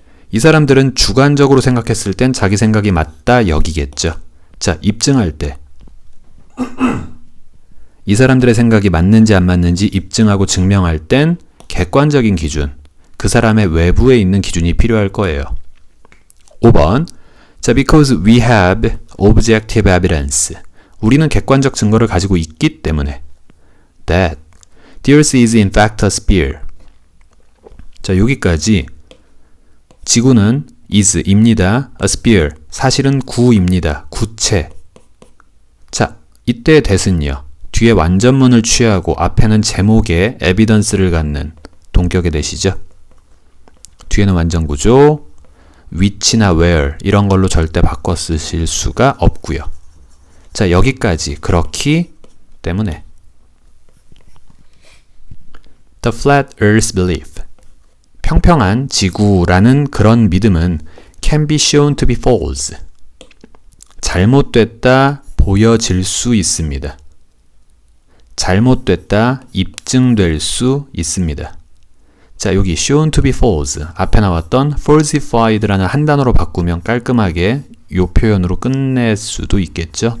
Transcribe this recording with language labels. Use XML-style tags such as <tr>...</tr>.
<ko>이 사람들은 주관적으로 생각했을 땐 자기 생각이 맞다 여기겠죠. 자, 입증할 때 이 사람들의 생각이 맞는지 안 맞는지 입증하고 증명할 땐 객관적인 기준, 그 사람의 외부에 있는 기준이 필요할 거예요. 5번.</ko> <en>자, because we have objective evidence.</en> <ko>우리는 객관적 증거를 가지고 있기 때문에</ko> <en>that the earth is in fact a sphere.</en> <ko>자, 여기까지 지구는 is입니다.</ko> <en>a sphere.</en> <ko>사실은 구입니다. 구체. 자, 이때 that은요. 뒤에 완전문을 취하고 앞에는 제목에 evidence를 갖는 동격의 that이죠. 뒤에는 완전구조, which나 where 이런 걸로 절대 바꿔 쓰실 수가 없고요. 자, 여기까지 그렇기 때문에</ko> <en>The flat earth belief.</en> <ko>평평한 지구라는 그런 믿음은</ko> <en>can be shown to be false.</en> <ko>잘못됐다 보여질 수 있습니다. 잘못됐다 입증될 수 있습니다. 자, 여기</ko> <en>shown to be false</en> <ko>앞에 나왔던 falsified라는 한 단어로 바꾸면 깔끔하게 이 표현으로 끝낼 수도 있겠죠.</ko>